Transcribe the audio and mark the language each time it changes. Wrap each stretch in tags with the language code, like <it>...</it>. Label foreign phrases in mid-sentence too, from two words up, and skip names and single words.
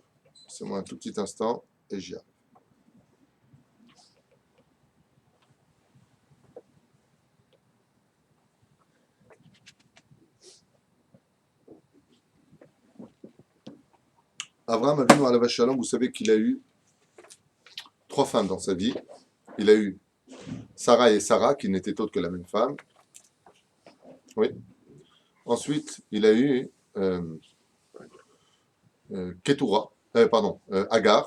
<fr>C'est moi un tout petit instant et j'y arrive.</fr> <he>אברהם אבינו עליו השלום,</he> <fr>vous savez qu'il a eu 3 femmes dans sa vie. Il a eu Sarah et Sarah, qui n'étaient autres que la même femme. Oui. Ensuite, il a eu Ketura, Agar.</fr>